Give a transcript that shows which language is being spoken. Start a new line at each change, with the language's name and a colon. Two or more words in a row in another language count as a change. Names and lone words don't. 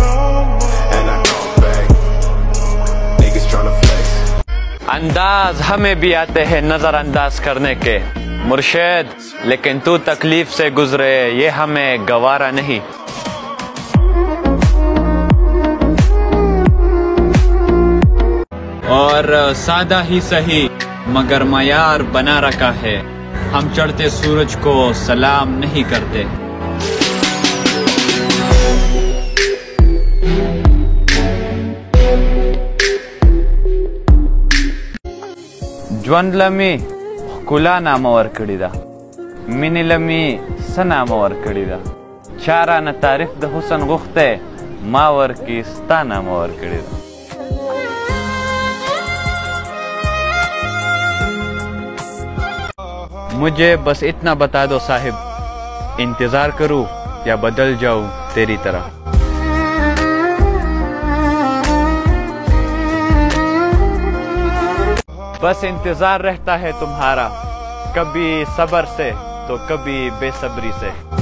Urdu: انداز ہمیں بھی آتے ہیں نظرانداز کرنے کے مرشد، لیکن تو تکلیف سے گزرے یہ ہمیں گوارا نہیں. اور سادہ ہی سہی مگر معیار بنا رکھا ہے، ہم چڑھتے سورج کو سلام نہیں کرتے.
Pashto: ژوند لمي ښکلا نامه ورکړې ده، مینې لمي څه نامه ورکړې ده، چا رانه تعریف د حسن غوښتی ما ورکې ستا نامه ورکړې ده.
Urdu: مجھے بس اتنا بتا دو صاحب، انتظار کروں یا بدل جاؤں تیری طرح. بس انتظار رہتا ہے تمہارا، کبھی صبر سے تو کبھی بے صبری سے.